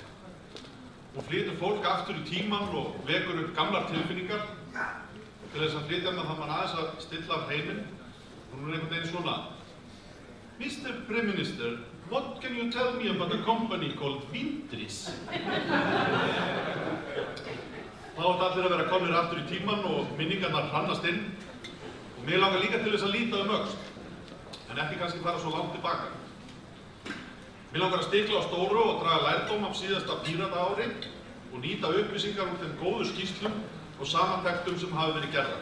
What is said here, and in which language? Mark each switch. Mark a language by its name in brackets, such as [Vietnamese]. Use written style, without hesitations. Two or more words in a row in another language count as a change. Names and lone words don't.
[Icelandic] Hún flytur fólk aftur í tímann og vekur upp gamlar tilfinningar til þess að flytja það mann aðeins að stilla af heiminn. Hún er einhvern veginn svona: [English] Mr. Prime Minister, what can you tell me about a company called Vindris? [Icelandic] Þá átt allir að vera komnir aftur í tímann og minningarnar hrannast inn og mig langar líka til þess að líta öxl, en ekki kannski fara svo langt tilbaka. Mig langar að stikla á stóru og draga lærdóm af síðasta Pírata ári og nýta upplýsingar úr þeim góðu skýrslum og samantektum sem hafa verið gerðar.